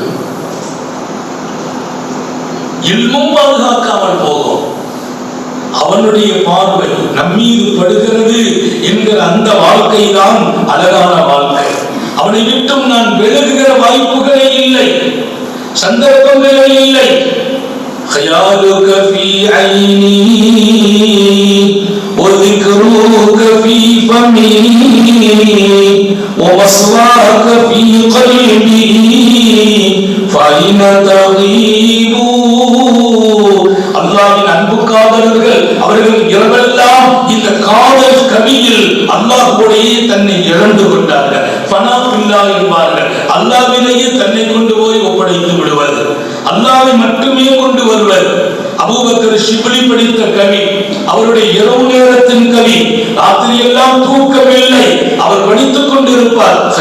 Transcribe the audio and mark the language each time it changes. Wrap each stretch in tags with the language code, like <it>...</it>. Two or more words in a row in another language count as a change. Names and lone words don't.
<ta>இல்மும் பாதுகாக்காமல் போகும். அவனுடைய பார்வை நம்மீது படுகிறது என்கிற அந்த வாழ்க்கை தான் அழகான வாழ்க்கை. அவனை விட்டும் நான் விலகுகிற வாய்ப்புகளே இல்லை, சந்தர்ப்பங்களே இல்லை.</ta> <ar>خيالك في عيني وذكرك في فمي ومصواك في قلبي فأين تغيب</ar> <ta>நபிமார்கள் அவர்கள் இரவெல்லாம் இந்த காதல் கவியில் அல்லாஹ்வுடைய தன்னை இழந்து கொண்டார்கள்.</ta> <ar>فناء بالله என்பார்கள்.</ar> <ta>அல்லாஹ்விலேயே தன்னை கொண்டு போய் ஒப்படைத்து விடுவது, அல்லாஹ்வை மட்டுமே கொண்டு வருவர். அபூபக்கர் ஷிப்லி படித்த கவி, அவருடைய இரவு நேரத்தின் கவி, ராத்திரி எல்லாம் தூக்கமில்லை, அவர் படித்துக் கொண்டிருப்பார்.</ta>